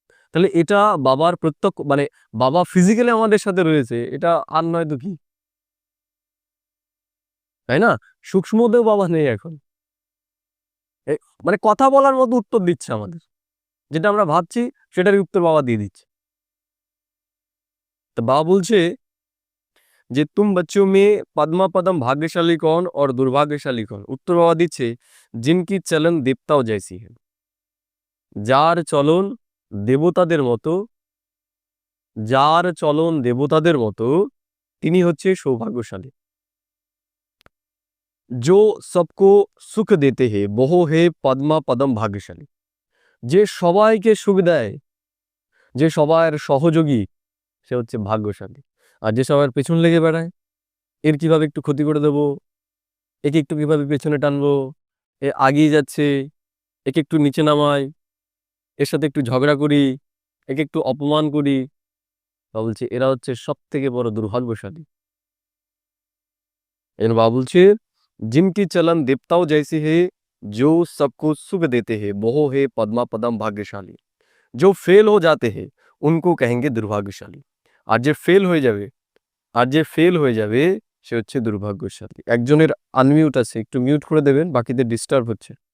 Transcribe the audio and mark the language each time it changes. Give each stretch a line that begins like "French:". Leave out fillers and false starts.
Bangla: তাহলে এটা বাবার প্রত্যক্ষ মানে বাবা ফিজিক্যালি আমাদের সাথে রয়েছে, এটা আর নয় তো কি, তাই না? সূক্ষ্মতেও বাবা নেই এখন, মানে কথা বলার মতো উত্তর দিচ্ছে আমাদের, যেটা আমরা ভাবছি সেটারই উত্তর বাবা দিয়ে দিচ্ছে। তো বাবা বলছে যে
Hindi: তুম बच्चों में पद्मा पदम भाग्यशाली कौन और दुर्भाग्यशाली कौन?
Bangla: উত্তর বাবা দিচ্ছে
Hindi: जिनकी चलन देवताओं जैसी है,
Bangla: যার চলন দেবতাদের মতো, যার চলন দেবতাদের মতো তিনি হচ্ছে সৌভাগ্যশালী।
Hindi: जो सबको সুখ देते हैं वो है पद्मा पदम भाग्यशाली,
Bangla: যে সবাইকে সুখ দেয়, যে সবার সহযোগী, সে হচ্ছে ভাগ্যশালী। আর যে সবার পেছন লেগে বেড়ায়, এর কিভাবে একটু ক্ষতি করে দেবো, একে একটু কিভাবে পেছনে টানবো, এ আগিয়ে যাচ্ছে, একে একটু নিচে নামাই, এর সাথে একটু ঝগড়া করি, একে একটু অপমান করি, বাবা বলছে এরা হচ্ছে সব থেকে বড় দুর্ভাগ্যশালী। এই জন্য বাবা বলছে
Hindi: जिनकी चलन देवताओं जैसी है, जो सबको सुख देते हैं वो है पद्मा पदम भाग्यशाली, जो फेल हो जाते हैं उनको कहेंगे दुर्भाग्यशाली।
Bangla: আর যে ফেল হয়ে যাবে, আর যে ফেল হয়ে যাবে সে হচ্ছে দুর্ভাগ্যশালী। একজনের আনমিউট আছে, একটু মিউট করে দেবেন, বাকিদের ডিস্টার্ব হচ্ছে।